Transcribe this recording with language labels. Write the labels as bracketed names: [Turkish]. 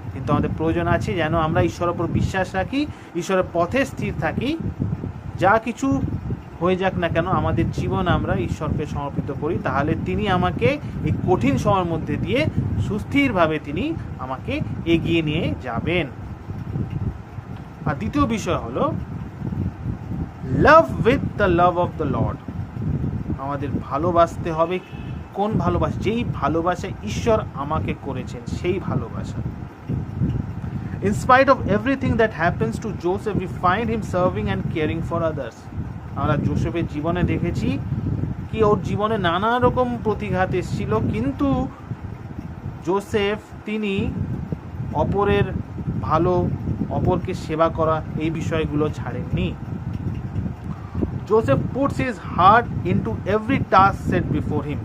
[Bangla] কিন্তু আমাদের প্রয়োজন আছে যেন আমরা ঈশ্বরের উপর বিশ্বাস রাখি, ঈশ্বরের পথে স্থির থাকি, যা কিছু হয়ে যাক না কেন আমাদের জীবন আমরা ঈশ্বরকে সমর্পিত করি, তাহলে তিনি আমাকে এই কঠিন সময়ের মধ্যে দিয়ে সুস্থিরভাবে তিনি আমাকে এগিয়ে নিয়ে যাবেন। আর দ্বিতীয় বিষয় হলো [English] Love with the love of the lord. [Bangla] আমাদের ভালোবাসতে হবে। কোন ভালোবাসা? যেই ভালোবাসা ঈশ্বর আমাকে করেছেন সেই ভালোবাসা। [English] In spite of everything that happens to Joseph, we find him serving and caring for others. [Bangla] আমরা জোসেফের জীবনে দেখেছি কি ওর জীবনে নানা রকম প্রতিঘাত এসেছিল, কিন্তু জোসেফ তিনি অপরের ভালো, অপরকে সেবা করা এই বিষয়গুলো ছাড়েননি। [English] Joseph puts his heart into every task set before him.